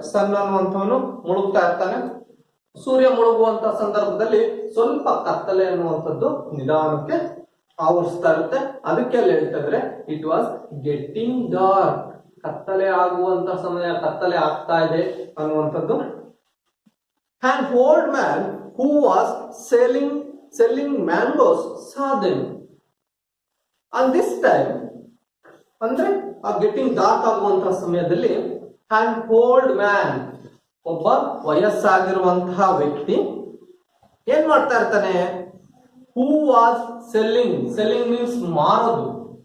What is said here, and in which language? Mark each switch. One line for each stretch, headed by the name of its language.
Kannada: ಸನ್ ಅನ್ನುವಂಥವನು ಮುಳುಗ್ತಾ ಇರ್ತಾನೆ. ಸೂರ್ಯ ಮುಳುಗುವಂತ ಸಂದರ್ಭದಲ್ಲಿ ಸ್ವಲ್ಪ ಕತ್ತಲೆ ಅನ್ನುವಂಥದ್ದು ನಿಧಾನಕ್ಕೆ ಆವರಿಸ್ತಾ ಇರುತ್ತೆ. ಅದಕ್ಕೆ ಅಲ್ಲಿ ಹೇಳ್ತಾ ಇದ್ರೆ
English: It was getting dark.
Kannada: ಕತ್ತಲೆ ಆಗುವಂತ ಸಮಯ, ಕತ್ತಲೆ ಆಗ್ತಾ ಇದೆ ಅನ್ನುವಂಥದ್ದು.
English: An old man who was selling mangoes saw them. On this time,
Kannada: ಅಂದ್ರೆ ಆ ಗೆಟಿಂಗ್ ಡಾರ್ಕ್ ಆಗುವಂತಹ ಸಮಯದಲ್ಲಿ
English: an old man,
Kannada: ಒಬ್ಬ ವಯಸ್ಸಾಗಿರುವಂತಹ ವ್ಯಕ್ತಿ ಏನ್ ಮಾಡ್ತಾ ಇರ್ತಾನೆ.
English: Who was selling. Selling means ಮಾರೋದು.